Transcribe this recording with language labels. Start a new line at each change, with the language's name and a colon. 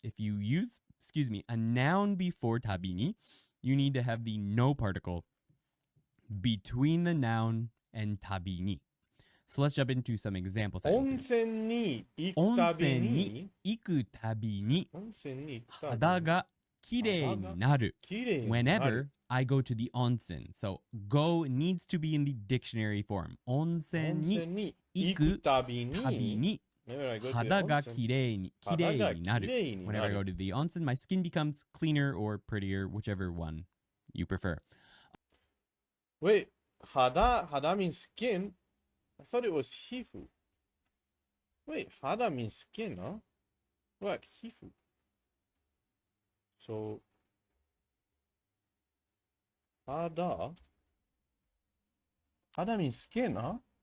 English: If you use, a noun before tabini, you need to have the no particle between the noun and tabini. So let's jump into some example sentences.
Japanese: 温泉に行くたびに行くたびに温泉に行くたびに肌がきれいになる。きれいになる
English: Whenever I go to the onsen. So go needs to be in the dictionary form.
Japanese: 温泉に行くたびに肌がきれいになる。
English: Whenever I go to the onsen, my skin becomes cleaner or prettier, whichever one you prefer. Wait, hada means skin? I thought it was hifu. Wait, hada means skin, huh? What, hifu? So, hada means skin, huh?